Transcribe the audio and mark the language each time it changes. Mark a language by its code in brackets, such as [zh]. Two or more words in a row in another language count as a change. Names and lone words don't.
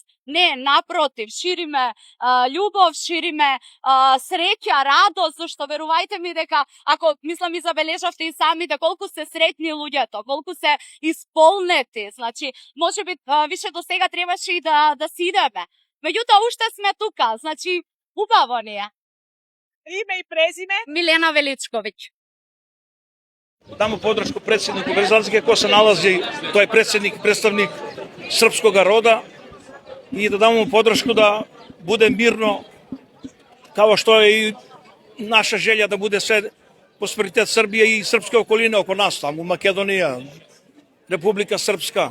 [mk] Не, напротив, шириме љубов, шириме среќа, радост, зашто верувајте ми дека, ако, мислам, и забележавте и самите, колку се сретни луѓето, колку се исполнети, значи, можеби више до сега требаше и да си идеме. Меѓутоа, уште сме тука, значи, убаво ни е. Име и презиме? Милена Величковиќ. [sr] Дамо подршку председнику, без разлike ko se nalazi, to je predsednik, predstavnik srpskog roda i da damo podršku da bude mirno, kao što je i naša želja da bude sve prosperitet Srbije i srpske okoline oko nas, tamo Makedonija, Republika Srpska.